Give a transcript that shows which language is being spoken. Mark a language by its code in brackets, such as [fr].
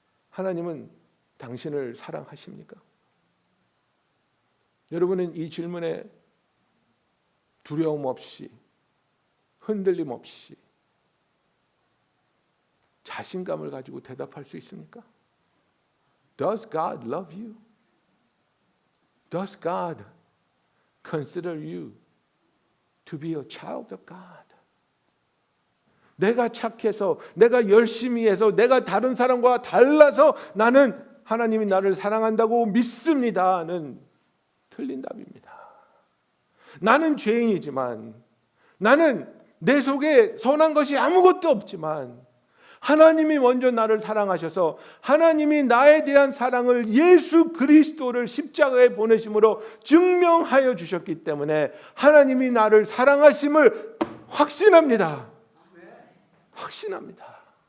[ko] 하나님은 당신을 사랑하십니까? 여러분은 이 질문에 두려움 없이, 흔들림 없이 자신감을 가지고 대답할 수 있습니까? [en] Does God love you? Does God consider you to be a child of God? [ko] 내가 착해서, 내가 열심히 해서, 내가 다른 사람과 달라서 나는 하나님이 나를 사랑한다고 믿습니다는 틀린 답입니다. 나는 죄인이지만, 나는 내 속에 선한 것이 아무것도 없지만 하나님이 먼저 나를 사랑하셔서 하나님이 나에 대한 사랑을 예수 그리스도를 십자가에 보내심으로 증명하여 주셨기 때문에 하나님이 나를 사랑하심을 확신합니다. 확신합니다.